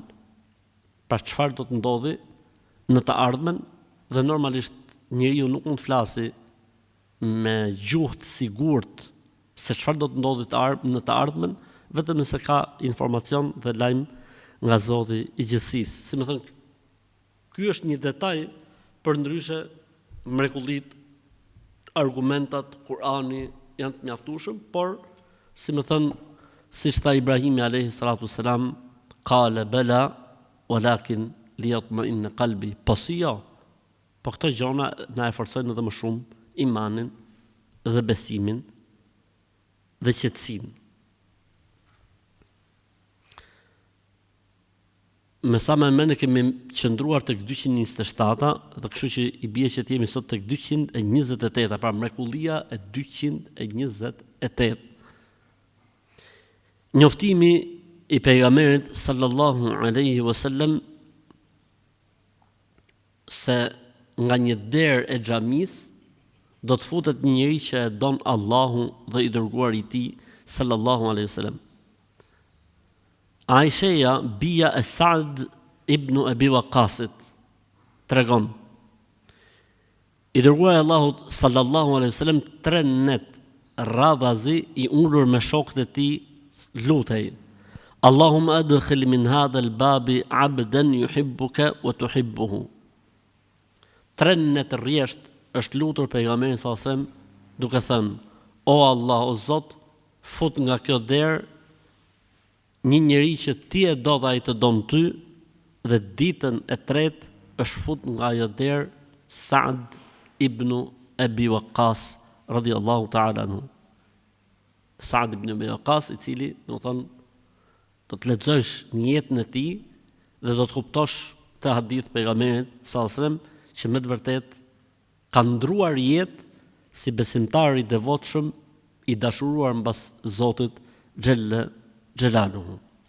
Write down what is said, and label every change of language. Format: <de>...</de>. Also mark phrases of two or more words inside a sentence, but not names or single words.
<sq>Pra çfarë do të ndodhi në të ardhmen, dhe normalisht njeriu nuk mund të flasi me gjuhë të sigurt se çfarë do të ndodhi në të ardhmen, vetëm nëse ka informacion dhe lajm nga Zoti i gjithësisë. Si më thënë, ky është një detaj, përndryshe mrekullit, argumentat, Kurani janë të mjaftueshëm, por si më thënë, siç tha Ibrahimi</sq> <ar>عليه الصلاة والسلام, قال بلى ولكن ليطمئن قلبي.</ar> <sq>Po si jo, po këto gjëra na e forcojnë edhe më shumë imanin dhe besimin dhe qetësinë. Me sa më mend kemi qëndruar tek 227, dhe kështu që i bie që jemi sot tek 228, pra mrekullia e 228. Njoftimi i pejgamberit</sq> <ar>صلى الله عليه وسلم</ar> <sq>se nga një derë e xhamis do të futet një njeri që e don Allahu dhe i dërguari i tij</sq> <ar>صلى الله عليه وسلم.</ar> <sq>Aisha, bia e Sa'd ibn Abi Waqqasit, tregon: i dërguari Allahut</sq> <ar>صلى الله عليه وسلم</ar> <sq>3 net radhazi i ulur me shokët e tij lutej:</sq> <ar>اللهم أدخل من هذا الباب عبدا يحبك وتحبه.</ar> <sq>3 net rresht është lutur pejgamberi</sq> <ar>صلى الله عليه وسلم</ar> <sq>duke thënë: o Allah, o Zot, fut nga kjo derë një njeri që ti e do dhe ai të don ty, dhe ditën e tretë është fut nga ajo derë Sa'd ibn Abi Waqqas</sq> <ar>رضي الله تعالى عنه.</ar> <sq>Sa'd ibn Abi Waqqas, i cili, domethënë, do të lexosh në jetën e tij dhe do të kuptosh të hadith pejgamberit</sq> <ar>صلى الله عليه وسلم</ar> <sq>që me të vërtet ka ndruar jetë si besimtar i devotshëm i dashuruar mbas Zotit</sq> <ar>جل جلاله.</ar>